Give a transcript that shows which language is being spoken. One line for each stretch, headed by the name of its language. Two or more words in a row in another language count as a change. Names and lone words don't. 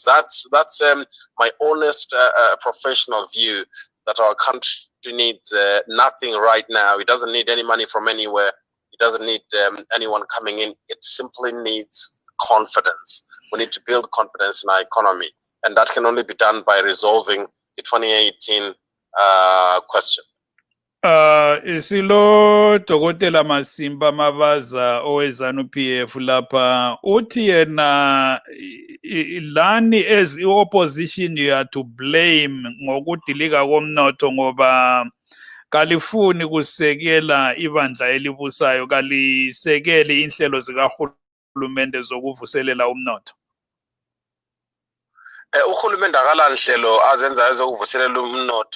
English: That's my honest professional view, that our country needs nothing right now. It doesn't need any money from anywhere. It doesn't need anyone coming in. It simply needs confidence. We need to build confidence in our economy. And that can only be done by resolving the 2018 question.
North Ndebele: Isilo Dokotela Masimba Mabaza owe-ZANU-PF lapha uthi yena lani as i-opposition
English: you are to blame
North Ndebele: ngokudilika komnotho ngoba kalifuni kusekela ibandla elibusayo, kalisekeli inhlelo zikahulumende zokuvuselela umnotho. Uhulumende akalanhlelo azenza ezokuvuselela umnotho.